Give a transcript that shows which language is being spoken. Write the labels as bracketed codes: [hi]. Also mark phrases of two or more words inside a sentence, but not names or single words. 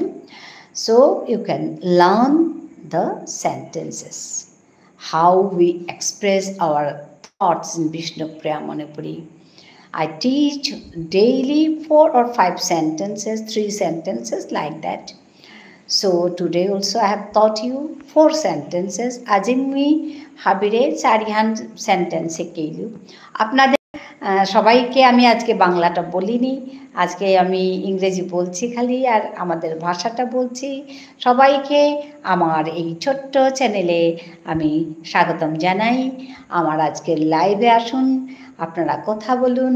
[en] So you can learn the sentences, how we express our thoughts in Vishnupriya Manipuri. I teach daily 4 or 5 sentences, 3 sentences like that. So today also I have taught you 4 sentences. [bpy] Aji mui habire 4 sentence keilu. [bn] আপনাদের সবাইকে আমি আজকে বাংলাটা বলিনি, আজকে আমি ইংরেজি বলছি খালি, আর আমাদের ভাষাটা বলছি। সবাইকে আমার এই ছোট্ট চ্যানেলে আমি স্বাগতম জানাই। আমার আজকের লাইভে আসুন, আপনারা কথা বলুন।